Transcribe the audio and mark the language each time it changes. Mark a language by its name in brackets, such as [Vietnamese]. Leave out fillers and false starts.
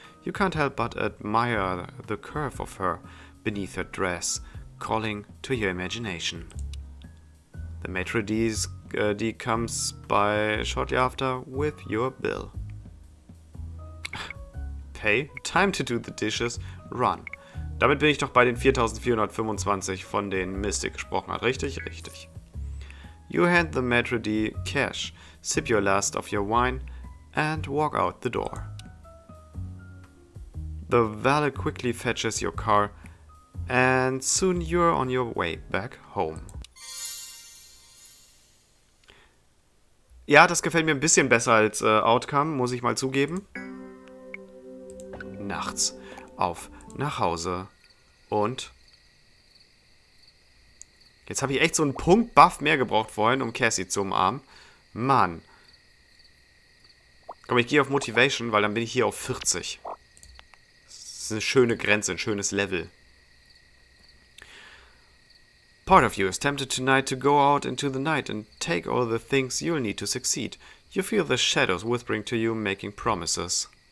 [English] You can't help but admire the curve of her beneath her dress, calling to your imagination. The maitre d' comes by shortly after with your bill. Pay, time to do the dishes, run. [German] Damit bin ich doch bei den 4.425, von denen Mystic gesprochen hat. Richtig? Richtig. [English] You hand the maitre d' cash, sip your last of your wine, and walk out the door. The valet quickly fetches your car, and soon you're on your way back home. [German] Ja, das gefällt mir ein bisschen besser als Outcome, muss ich mal zugeben. Nachts auf nach Hause und jetzt habe ich echt so einen Punkt Buff mehr gebraucht vorhin, um Cassie zu umarmen. Mann. Komm, ich gehe auf Motivation, weil dann bin ich hier auf 40. Das ist eine schöne Grenze, ein schönes Level. [English] Part of you is tempted tonight to go out into the night and take all the things you'll need to succeed. You feel the shadows whispering to you, making promises.